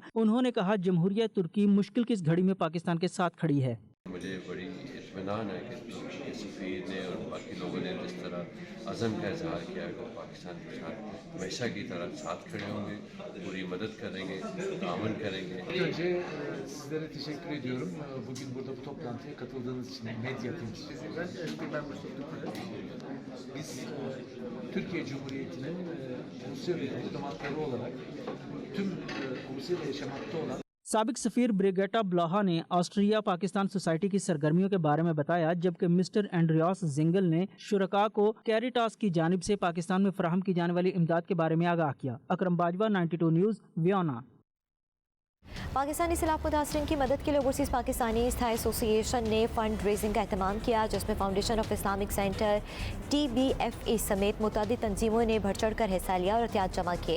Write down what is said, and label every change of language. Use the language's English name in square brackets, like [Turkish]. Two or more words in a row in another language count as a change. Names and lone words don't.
[Urdu] انہوں نے کہا، جمہوریہ ترکی مشکل کی اس گھڑی میں پاکستان کے ساتھ کھڑی ہے. مجھے بڑی اطمینان ہے کہ ترکی کے سفیر نے اور باقی لوگوں نے جس طرح عزم کا اظہار کیا کہ پاکستان کے ساتھ ہمیشہ کی طرح ساتھ کھڑے ہوں گے، پوری مدد کریں گے، تعاون کریں گے. [Turkish] Önce sizlere teşekkür ediyorum. Bugün burada bu toplantıya katıldığınız için medya temsilcilerinden biz Türkiye Cumhuriyeti'nin Rusya'da diplomatları olarak tüm Rusya'da yaşamakta olan [Urdu] سابق سفیر بریگیٹا بلاہا نے آسٹریا پاکستان سوسائٹی کی سرگرمیوں کے بارے میں بتایا، جبکہ مسٹر اینڈریاس زنگل نے شرکاء کو کیریٹاس کی جانب سے پاکستان میں فراہم کی جانے والی امداد کے بارے میں آگاہ کیا. اکرم باجوہ، 92 نیوز، ویانا. پاکستانی سیلاب متاثرین کی مدد کے لیے اوورسیز پاکستانی استھائی ایسوسی ایشن نے [English] fund raising [Urdu] کا اہتمام کیا، جس میں فاؤنڈیشن آف اسلامک سینٹر TBFA سمیت متعدد تنظیموں نے بڑھ چڑھ کر حصہ لیا اور احتیاط جمع کیے.